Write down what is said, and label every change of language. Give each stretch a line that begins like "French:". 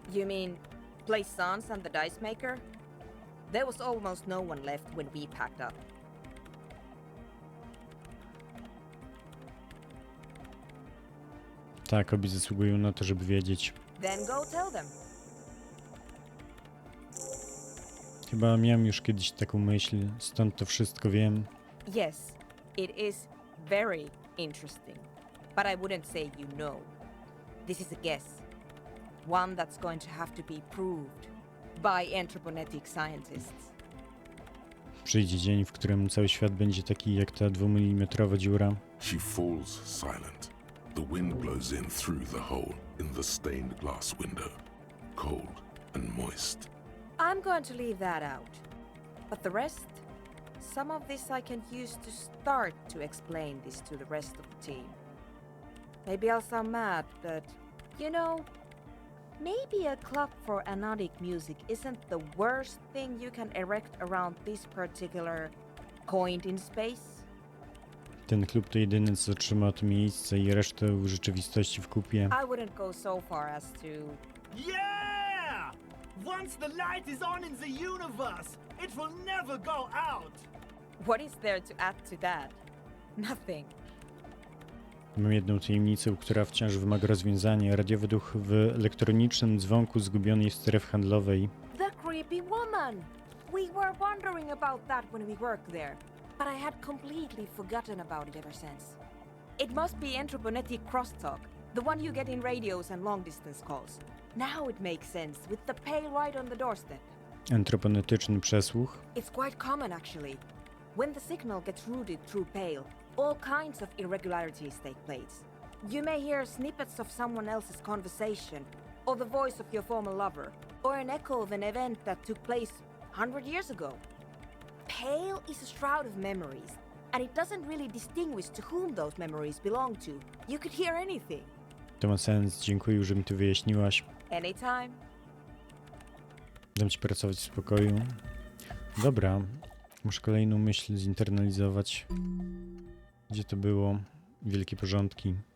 English: You mean play Sans and the Dice Maker? There was almost no one left when we packed up.
Polish: Tak, obie zasługują na to, żeby wiedzieć.
English: Then go tell them.
Polish: Chyba miałem już kiedyś taką myśl, stąd to wszystko wiem.
English: Yes, it is very interesting. But I wouldn't say you know. This is a guess. One that's going to have to be proved by anthroponetic scientists.
Polish: Przyjdzie dzień, w którym cały świat będzie taki jak ta 2-milimetrowa dziura.
English: She falls silent. The wind blows in through the hole in the stained glass window. Cold and moist. I'm going to leave that out. But the rest? Some of this I can use to start to explain this to the rest of the team. Maybe I'll sound mad, but, you know, maybe a club for anodic music isn't the worst thing you can erect around this particular point in space.
Polish: Ten klub to jedyny, co trzyma to miejsce i resztę w rzeczywistości w kupie.
English: I wouldn't go so far as to... Yeah! Once the light is on in the universe, it will never go out! What is there to add to that? Nothing.
Polish: Mam jedną tajemnicę, która wciąż wymaga rozwiązania. Radiowy duch w elektronicznym dzwonku zgubionej w strefie handlowej.
English: The creepy woman! We were wondering about that when we worked there, but I had completely forgotten about it ever since. It must be anthroponetic crosstalk, the one you get in radios and long-distance calls. Now it makes sense, with the pale right on the doorstep.
Polish: Antroponetyczny przesłuch.
English: It's quite common, actually. When the signal gets routed through pale, all kinds of irregularities take place. You may hear snippets of someone else's conversation, or the voice of your former lover, or an echo of an event that took place 100 years ago. Pale is a shroud of memories, and it doesn't really distinguish to whom those memories belong to. You could hear anything.
Polish: To ma sens, dziękuję, że mi to wyjaśniłaś.
English: Anytime.
Polish: Dam ci pracować w spokoju. Dobra, muszę kolejną myśl zinternalizować. Gdzie to było? Wielkie porządki.